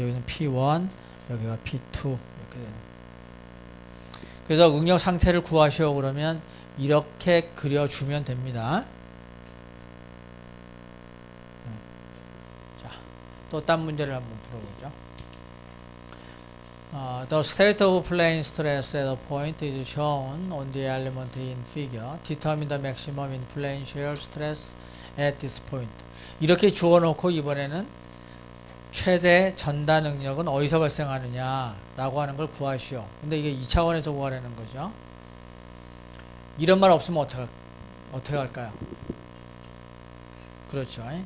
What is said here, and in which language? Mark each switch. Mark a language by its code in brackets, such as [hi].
[ko] 여기는 P1, 여기가 P2 이렇게 되는 거죠. 그래서 응력 상태를 구하시오 그러면 이렇게 그려주면 됩니다. 자, 또 딴 문제를 한번 풀어보죠. [en] The state of plane stress at a point is shown on the element in figure. Determine the maximum in plane shear stress at this point. [ko] 이렇게 주어놓고 이번에는 최대 전단 응력은 어디서 발생하느냐 라고 하는 걸 구하시오. 근데 이게 2차원에서 구하라는 거죠. 이런 말 없으면 어떻게 할까요? 그렇죠.